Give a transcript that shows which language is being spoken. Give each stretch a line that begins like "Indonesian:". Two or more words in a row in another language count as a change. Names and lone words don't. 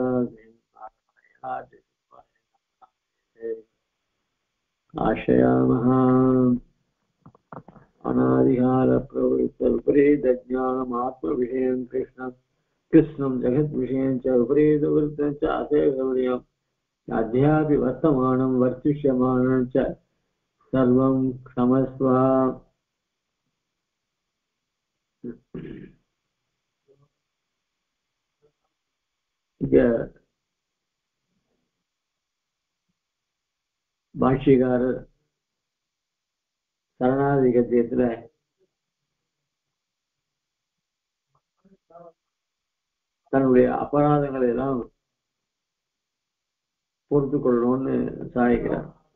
Sanskrit: आश्रयामः अनादिकालप्रवृत्तविपरीतज्ञानमात्मविषयं कृष्णं जगद्विषयं च विपरीतवृत्तं च अशेषवर्यम् अध्यापि वर्तमानं वर्तिष्यमानं च सर्वं क्षमस्व
Tamil: பாஷ்யக்காரர் சரணாகதி கத்தியத்துல தன்னுடைய அபராதங்களை எல்லாம் பொறுத்து கொள்ளணும்னு சாதிக்கிறார்.